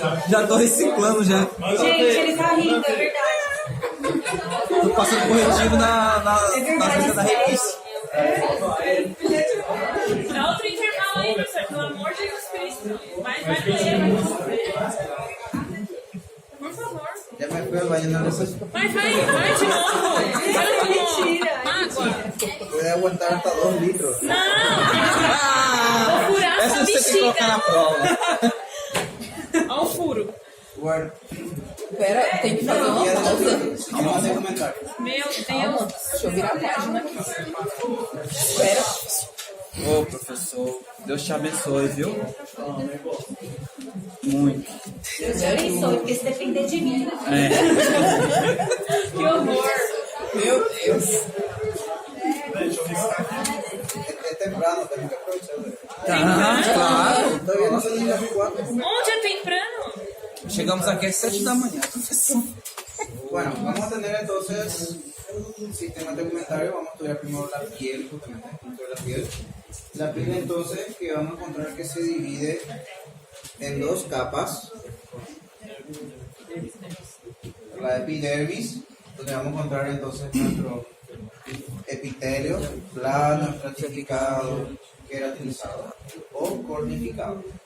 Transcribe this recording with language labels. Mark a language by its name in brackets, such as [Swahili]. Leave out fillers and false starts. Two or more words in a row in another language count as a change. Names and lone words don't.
[Portuguese] Já tô reciclando já. Gente, ele tá rindo, é verdade. Tô passando corretivo na agenda da revista. Dá outro intervalo aí, professor, pelo amor de Jesus Cristo. Vai ler, vai resolver. Por favor. [Spanish] Ya me fui al baño, no lo sé. [Portuguese] Vai de novo. Olha como água. [Spanish] Puede aguantar hasta 2 litros. [Portuguese] Não. Ah, Vou furar essa essa você tem que colocar na bexiga. prova. Olha o furo. [Spanish] Bueno, [Portuguese] Pera, tem que fazer uma [Spanish] ya [Portuguese] pausa. [Spanish] vamos a hacer comentarios. [Portuguese] Meu Calma, Deus. deixa eu virar a página aqui. Espera. Ô, professor, Deus te abençoe, viu? Muito. Deus te abençoe, porque se depender de mim. Que horror. Meu Deus. [Spanish] Es temprano, tengo que aprovechar. Claro. Todavía no son ni las 4. [Portuguese] Onde é temprano? Chegamos aqui às 7 da manhã, professor. [Spanish] Bueno, vamos a tener entonces un sistema de comentarios. Vamos a estudiar primero la piel, justamente, dentro de la piel. La piel entonces que vamos a encontrar que se divide en 2 capas. La epidermis, donde vamos a encontrar entonces nuestro epitelio plano, estratificado, queratinizado o cornificado.